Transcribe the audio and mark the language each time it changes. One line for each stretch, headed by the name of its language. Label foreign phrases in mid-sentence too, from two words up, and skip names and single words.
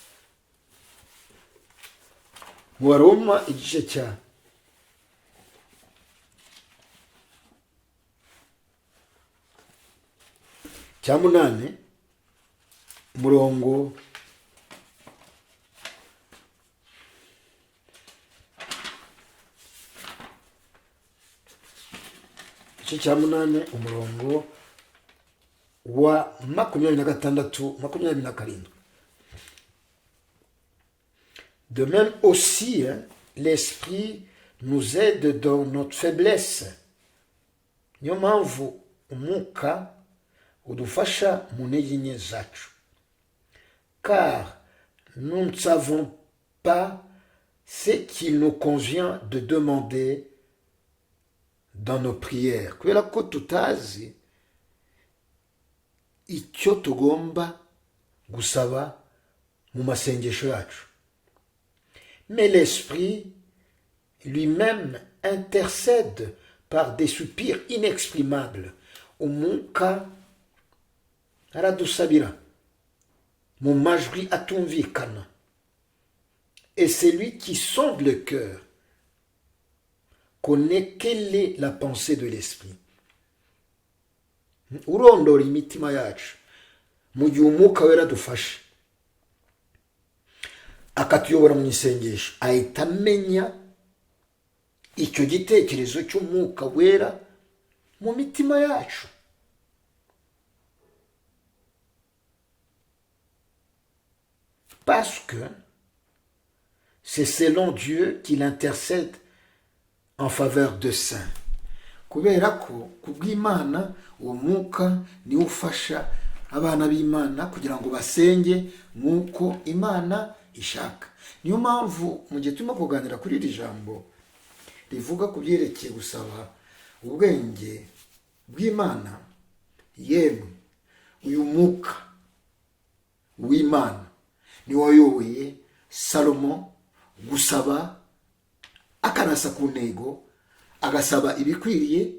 Kinyarwanda: Mu Baroma igice cya 8 umurongo cya 8 umurongo wa 26 27.
French: De même aussi, l'Esprit nous aide dans notre faiblesse.
Kinyarwanda: Niyo mpamvu umwuka udufasha mu ntege nke zacu.
French: Car nous ne savons pas ce qu'il nous convient de demander dans nos prières.
Kinyarwanda: Kubera ko tutazi icyo tugomba gusaba mu masengesho yacu.
French: Mais l'Esprit lui-même intercède par des soupirs inexprimables.
Kinyarwanda: Umwuka aradusabira mu majwi atumvikana.
French: Et celui qui sonde le cœur connaît quelle est la pensée de l'Esprit.
Kinyarwanda: Urondora imitima yacu mu gihe umwuka wera dufashe akatuyobora mu isengesho, ahita amenya icyo gitekerezo cy'umwuka wera mu mitima yacu.
French: Parce que c'est selon Dieu qu'il intercède en faveur de saints.
Kinyarwanda: Kubera ko kubw'Imana uwo mwuka niwo ufasha abana b'Imana kugira ngo basenge nk'uko Imana ishaka. Niyo mpamvu mu gihe turimo kuganira kuri iri jambo rivuga ku byerekeye gusaba ubwenge bw'Imana, yemwe uyu mwuka w'Imana niwo wayoboye Salomo gusaba akanasa ku ntego, agasaba ibikwiriye.